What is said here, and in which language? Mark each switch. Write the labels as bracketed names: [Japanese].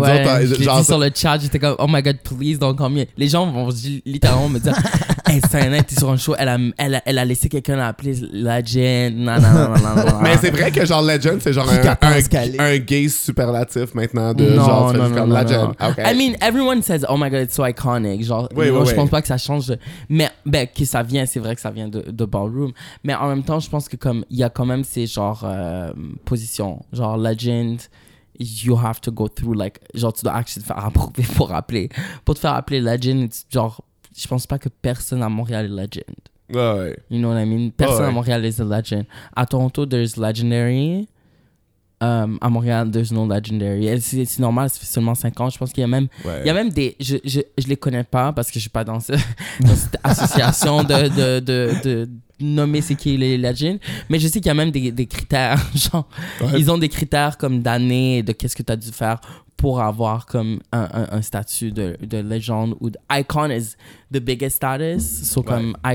[French] ouais, disons, genre. Dit sur le chat, j'étais comme, [English] oh my god, please don't call me. [French] Les gens vont littéralement me dire, hey, Sayana était sur un show, elle a laissé quelqu'un l'appeler legend. Mais c'est vrai que genre legend, c'est genre un gay superlatif maintenant de non, genre non, non, comme non, legend. Non. Okay. [English] I mean, everyone says oh my god, it's so iconic. [French] Genre, je pense pas que ça change, mais ben que ça vient, c'est vrai que ça vient de ballroom. Mais en même temps, je pense que comme il y a quand même ces genre positions, genre legend. [English] You have to go through like [French] genre tu dois actually te faire approuver pour appeler, pour te faire appeler legend, genre. Je pense pas que personne à Montréal est legend. Ouais. [English] You know what I mean? [French] Personne à Montréal [English] is a legend. [French] À Toronto, [English] there's legendary. [French] À Montréal, [English] there's no legendary. [French] C'est normal, ça fait seulement 5 ans. Je pense qu'il y a même, ouais. Il y a même des. Je les connais pas parce que je suis pas dans, dans cette association de nommer c'est qui les legends. Mais je sais qu'il y a même des critères. Genre, ouais. Ils ont des critères comme d'année et de qu'est-ce que tu as dû faire pour avoir comme un statut de légende ou d'icon [English] is the biggest status. So, [French] comme ouais.